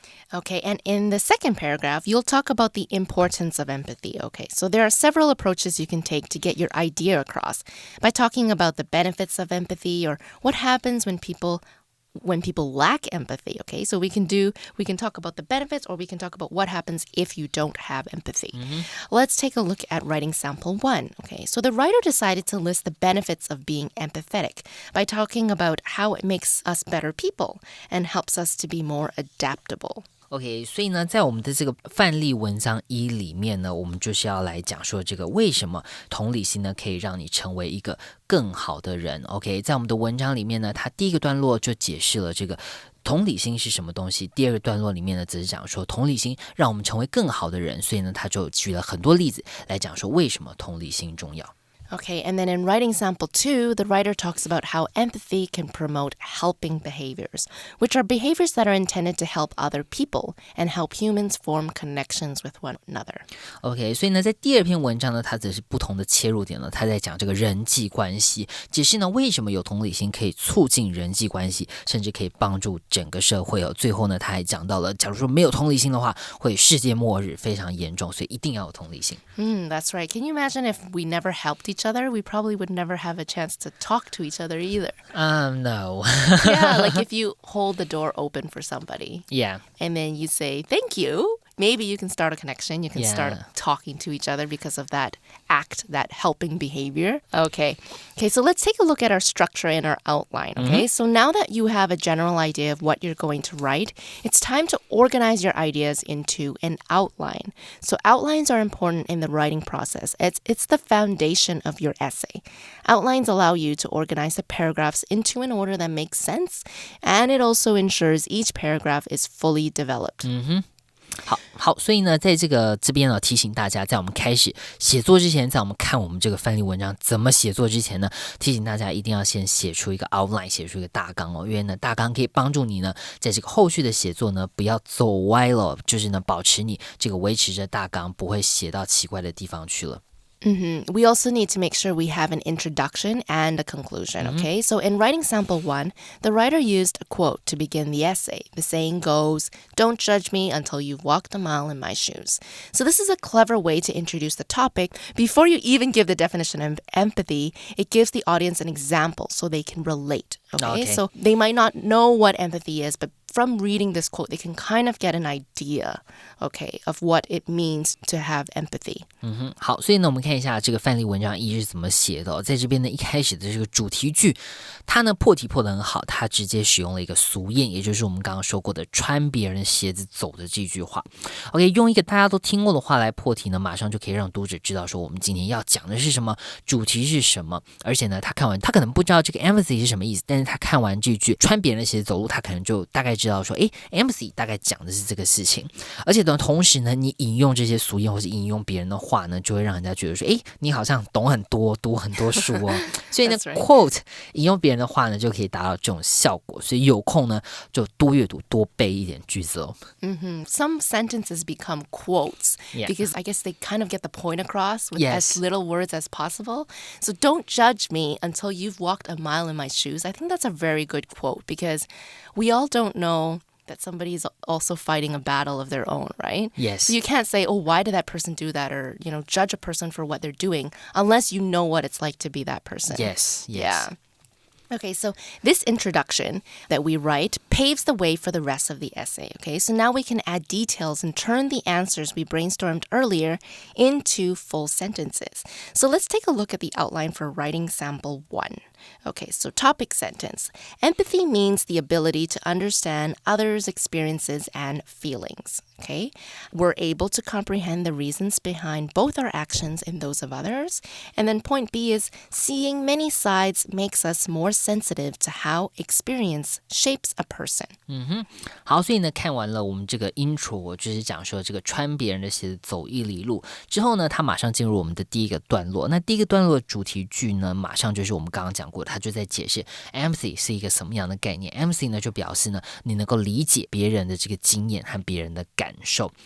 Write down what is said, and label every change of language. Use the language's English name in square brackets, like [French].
[English] Okay, and in the second paragraph, you'll talk about the importance of empathy. Okay, so there are several approaches you can take to get your idea across by talking about the benefits of empathy or what happens when people lack empathy, okay? So we can talk about the benefits, or we can talk about what happens if you don't have empathy. Let's take a look at writing sample 1, okay? So the writer decided to list the benefits of being empathetic by talking about how it makes us better people and helps us to be more adaptable.OK, [Chinese] 所以呢，在我们的这个范例文章1里面呢，我们就是要来讲说这个为什么同理心呢可以让你成为一个更好的人。 OK， 在我们的文章里面呢，它第一个段落就解释了这个同理心是什么东西，第二个段落里面呢，则是讲说同理心让我们成为更好的人，所以呢，他就举了很多例子来讲说为什么同理心重要。 [English] Okay, and then in writing sample 2, the writer talks about how empathy can promote helping behaviors, which are behaviors that are intended to help other people and help humans form connections with one another. [Chinese] OK, 所以呢，在第二篇文章呢，它则是不同的切入点了。它在讲这个人际关系，解释呢为什么有同理心可以促进人际关系，甚至可以帮助整个社会哦。最后呢，他还讲到了，假如说没有同理心的话，会世界末日，非常严重，所以一定要有同理心。 [English] That's right. Can you imagine if we never helped each other, we probably would never have a chance to talk to each other either. No. Yeah, like if you hold the door open for somebody. Yeah. And then you say, thank you. Maybe you can start a connection. You can start talking to each other because of that act, that helping behavior. Okay, so let's take a look at our structure and our outline, okay? So now that you have a general idea of what you're going to write, it's time to organize your ideas into an outline. So outlines are important in the writing process. It's the foundation of your essay. Outlines allow you to organize the paragraphs into an order that makes sense, and it also ensures each paragraph is fully developed. [Chinese] 好，所以呢，在这边呢，提醒大家，在我们开始写作之前，在我们看我们这个范例文章怎么写作之前呢，提醒大家一定要先写出一个 outline， 写出一个大纲哦，因为呢，大纲可以帮助你呢，在这个后续的写作呢，不要走歪了，就是呢，保持你这个维持着大纲，不会写到奇怪的地方去了。 [English] We also need to make sure we have an introduction and a conclusion, okay? So in writing sample 1, the writer used a quote to begin the essay. The saying goes, "Don't judge me until you've walked a mile in my shoes." So this is a clever way to introduce the topic. Before you even give the definition of empathy, it gives the audience an example so they can relate, okay? So they might not know what empathy is, but from reading this quote, they can kind of get an idea, okay, of what it means to have empathy. [Chinese] 好，所以呢，我们看一下这个范例文章1是怎么写的哦。在这边呢，一开始的这个主题句，它呢破题破得很好，它直接使用了一个俗谚，也就是我们刚刚说过的穿别人鞋子走的这句话。 OK， 用一个大家都听过的话来破题呢，马上就可以让读者知道说我们今天要讲的是什么，主题是什么。而且呢，他看完他可能不知道这个 empathy 是什么意思，但是他看完这句穿别人的鞋子走路，他可能就大概知道说empathy 大概讲的是这个事情。而且呢，同时呢，你引用这些俗谚或是引用别人的话呢，就会让人家觉得说你好像懂很多，读很多书哦。所以呢quote 引用别人的话呢，就可以达到这种效果。所以有空呢，就多阅读，多背一点句子哦。 [English] Some sentences become quotes because I guess they kind of get the point across with as little words as possible. So don't judge me until you've walked a mile in my shoes. I think that's a very good quote because we all don't know that somebody is also fighting a battle of their own, right? Yes. So you can't say, why did that person do that? Or, judge a person for what they're doing unless you know what it's like to be that person. Yes. Yeah. Okay, so this introduction that we write paves the way for the rest of the essay, okay? So now we can add details and turn the answers we brainstormed earlier into full sentences. So let's take a look at the outline for writing sample 1. Okay, so topic sentence. Empathy means the ability to understand others' experiences and feelings, okay? We're able to comprehend the reasons behind both our actions and those of others. And then point B is seeing many sides makes us more sensitive to how experience shapes a person. [Chinese] 好，所以呢，看完了我们这个 intro， 就是讲说这个穿别人的鞋子走一里路之后呢，他马上进入我们的第一个段落。那第一个段落的主题句呢，马上就是我们刚刚讲过的，他就在解释 empathy 是一个什么样的概念。 empathy 呢，就表示呢，你能够理解别人的这个经验和别人的感受。